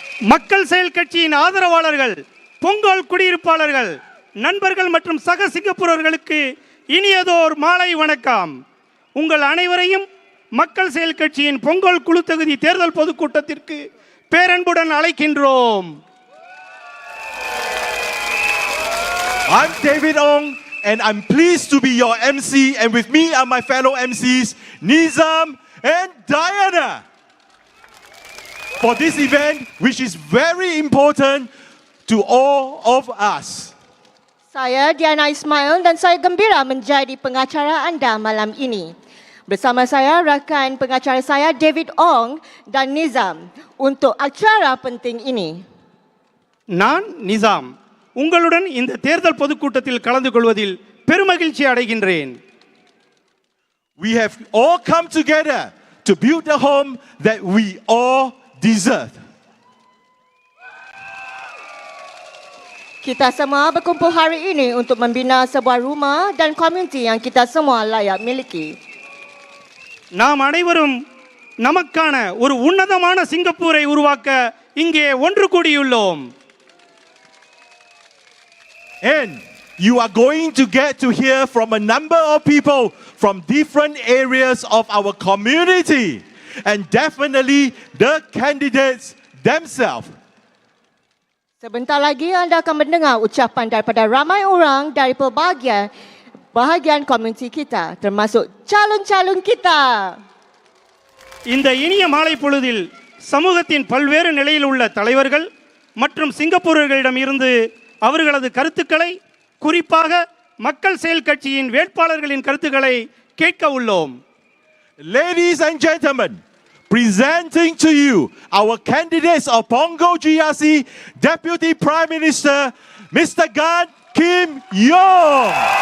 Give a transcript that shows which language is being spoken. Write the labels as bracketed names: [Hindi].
[Tamil] மக்கள் செயல் கட்சியின் ஆதரவாளர்கள், பொங்கல் குடியிருப்பாளர்கள், நண்பர்கள் மற்றும் சக சிங்கப்பூரர்களுக்கு இனியதோர் மாலை வணக்கம். உங்கள் அனைவரையும் மக்கள் செயல் கட்சியின் பொங்கல் குழு தொகுதி தேர்தல் பொதுக்கூட்டத்திற்கு பேரன்புடன் அழைக்கின்றோம். [English] I'm David Ong and I'm pleased to be your MC, and with me are my fellow MCs Nizam and Diana. For this event, which is very important to all of us. [Malay] Saya Diana Ismail dan saya gembira menjadi pengacara anda malam ini. Bersama saya rakan pengacara saya David Ong dan Nizam untuk acara penting ini. [Tamil] நான் நிசாம், உங்களுடன் இந்த தேர்தல் பொதுக்கூட்டத்தில் கலந்து கொள்வதில் பெருமகிழ்ச்சி அடைகின்றேன். [English] We have all come together to build the home that we all deserve. [Malay] Kita semua berkumpul hari ini untuk membina sebuah rumah dan komuniti yang kita semua layak miliki. [Tamil] நாம் அனைவரும் நமக்கான ஒரு உன்னதமான சிங்கப்பூரை உருவாக்க இங்கே ஒன்று கூடியுள்ளோம். [English] And you are going to get to hear from a number of people from different areas of our community, and definitely the candidates themselves. [Malay] Sebentar lagi anda akan mendengar ucapan daripada ramai orang dari pelbagai bahagian komuniti kita, termasuk calon-calon kita. [Tamil] இந்த இனிய மாலை பொழுதில் சமூகத்தின் பல்வேறு நிலையில் உள்ள தலைவர்கள் மற்றும் சிங்கப்பூரர்களிடம் இருந்து அவர்களது கருத்துக்களை, குறிப்பாக மக்கள் செயல் கட்சியின் வேட்பாளர்களின் கருத்துக்களை கேட்க உள்ளோம். [English] Ladies and gentlemen, presenting to you our candidates of Punggol GRC Deputy Prime Minister Mr. Gan Kim Yong.